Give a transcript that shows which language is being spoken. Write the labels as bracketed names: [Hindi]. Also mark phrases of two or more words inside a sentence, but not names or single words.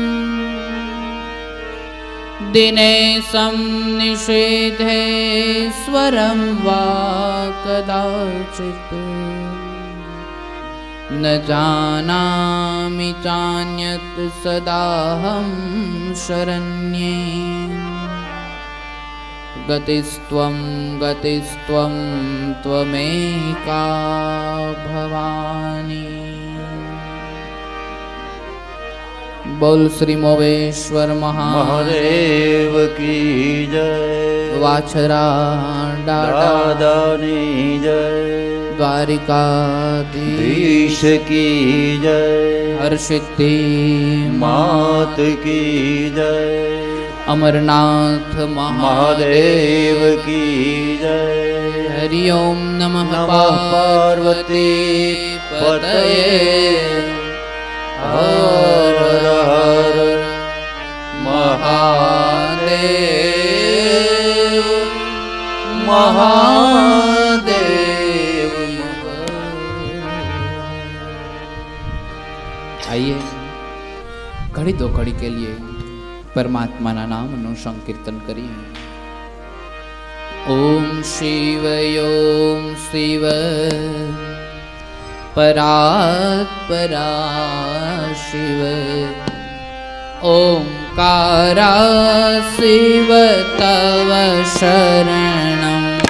[Sanskrit] दिनेशं निषेधेश्वरं वा कदाचित् न जानामि चान्यत् सदाहं शरण्ये गतिस्त्वं त्वमेका भवानी। [Hindi] बोल श्री मोवेश्वर महादेव की जय। [Gujarati] વાછરા દાદાની જય। [Hindi] द्वारिकाधीश की जय। हरसिद्धि मात की जय। अमरनाथ महादेव की जय। [Sanskrit] हरि ओम नमः पार्वती पतये हर हर महादेव महादेव। [Hindi] आइए घड़ी दो घड़ी के लिए [Gujarati] પરમાત્મા ના નામ નો સંકીર્તન કરીએ। [Sanskrit] ओम शिव परात्परा शिव ओंकारा शिव तव शरणम्।